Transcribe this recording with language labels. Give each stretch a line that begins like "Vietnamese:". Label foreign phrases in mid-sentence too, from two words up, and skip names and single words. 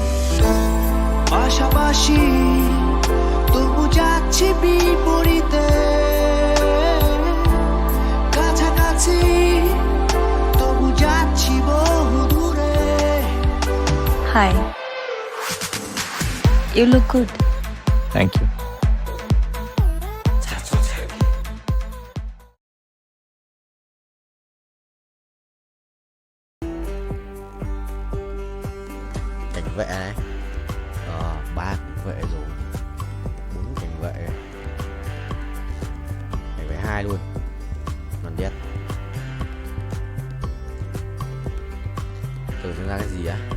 Bangla: পাশাপাশি তবু যাচ্ছি বিপরীতে, কাছাকাছি তবু যাচ্ছি বহু দূরে।
English: হাই, you look good. thank you.
Vietnamese: Cảnh vệ này, 3 cảnh vệ rồi, 4 cảnh vệ, cảnh vệ 2 luôn, còn biết từ chúng ra cái gì á?